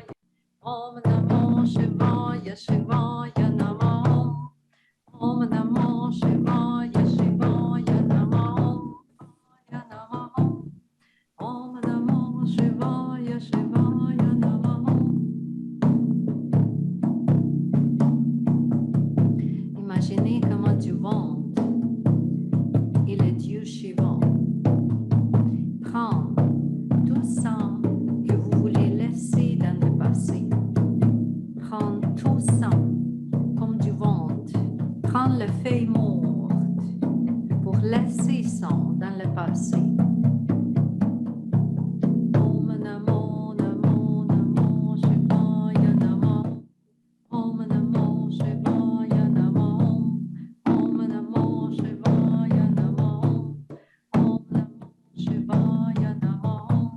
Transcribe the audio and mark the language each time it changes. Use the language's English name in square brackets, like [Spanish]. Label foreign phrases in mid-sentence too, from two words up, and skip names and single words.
[Sanskrit] Om Namo Shivaya, Shivaya Nama Om. Om Namo Shivaya, Shivaya Nama Om. Om Namo Shivaya, Shivaya Nama Om. [French] Imaginez comment du ventre et le Dieu Shiva prend tout ça que vous voulez laisser dans le passé. Prendre tout ça comme du ventre. Prendre les feuilles mortes pour laisser ça dans le passé. [Sanskrit] Om Namo Namo Namo Shivaya Namo. Om Namo Shivaya Namo. Om Namo Shivaya Namo. Om Namo Shivaya Namo.